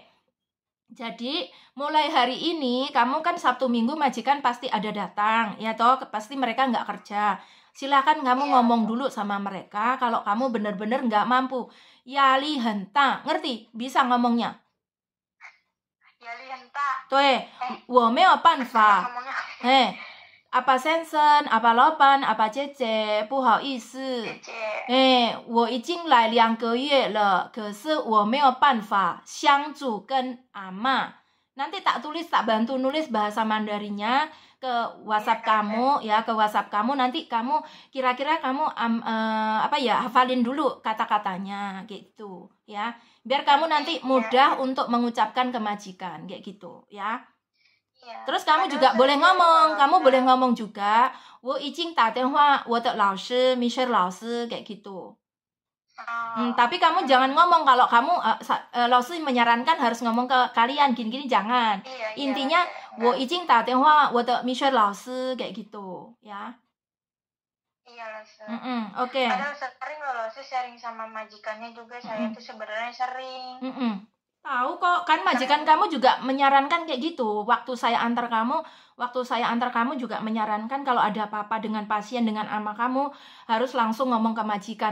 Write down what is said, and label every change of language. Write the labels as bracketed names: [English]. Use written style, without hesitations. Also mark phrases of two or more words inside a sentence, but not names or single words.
[Indonesian] Jadi mulai hari ini kamu kan Sabtu Minggu majikan pasti ada datang ya toh, pasti mereka nggak kerja. Silakan kamu ngomong dulu sama mereka kalau kamu benar-benar nggak mampu. Yali henta, ngerti? Bisa ngomongnya? Yali henta. Tuh, [Chinese] 我没有办法。 [Indonesian] apa Sensen, apa Lopan, apa Cece, [Chinese] 不好意思。我已经来2个月了，可是我没有办法相处跟阿嬷。 [Indonesian] Nanti tak bantu nulis bahasa Mandarinnya. ke WhatsApp kamu ya, ke WhatsApp kamu. Nanti kamu kira-kira kamu hafalin dulu kata-katanya gitu ya. Biar kamu nanti mudah untuk mengucapkan ke majikan kayak gitu ya. Terus kamu juga boleh ngomong, boleh ngomong juga, [Chinese] 我已经打电话我的老师 Michelle 老师 [Indonesian] kayak gitu. Tapi kamu jangan ngomong kalau kamu laosi menyarankan harus ngomong ke kalian gini-gini, jangan. [Chinese] Intinya 我已经打电话我的 Michelle 老师 [Indonesian] kayak gitu ya. Iya laosi. Oke. Padahal sering loh laosi sharing sama majikannya juga, saya tuh sebenarnya sering. Tahu kok, kan majikan kamu juga menyarankan kayak gitu. Waktu saya antar kamu juga menyarankan kalau ada apa-apa dengan pasien, dengan anak kamu harus langsung ngomong ke majikan.